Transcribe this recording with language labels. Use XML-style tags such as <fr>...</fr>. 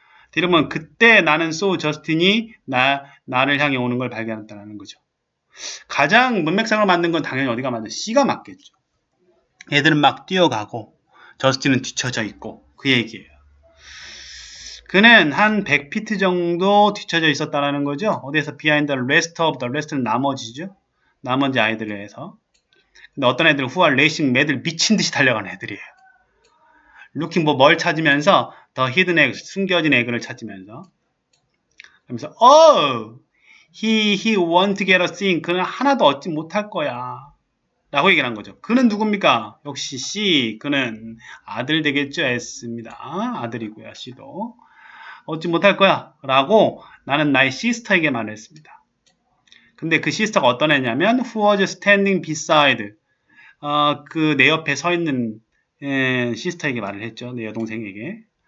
<ko>뒤로 보면 그때 나는 so Justin이 나를 향해 오는 걸 발견했다는 거죠. 가장 문맥상으로 맞는 건 당연히 어디가 맞는 C가 맞겠죠. 애들은 막 뛰어가고 저스틴은 뒤쳐져 있고 그 얘기예요. 그는 한 100피트 정도 뒤쳐져 있었다는 거죠. 어디에서</ko> <en>behind the rest of the</en> <ko>rest는 나머지죠. 나머지 아이들에 의해서. 근데 어떤 애들은</ko> <en>who are racing</en> <ko>매들 미친 듯이 달려가는 애들이에요. looking 뭘 찾으면서</ko> <en>the hidden egg,</en> <ko>숨겨진 에그를 찾으면서. 그러면서</ko> <en>he won't get a thing.</en> <ko>그는 하나도 얻지 못할 거야. 라고 얘기를 한 거죠. 그는 누굽니까? 역시 C. 그는 아들 되겠죠. S입니다. 아들이고요. C도. 얻지 못할 거야. 라고 나는 나의 시스터에게 말을 했습니다. 근데 그 시스터가 어떤 애냐면</ko> <en>who was standing beside</en> <ko>그 내 옆에 서 있는 시스터에게 말을 했죠. 내 여동생에게.</ko>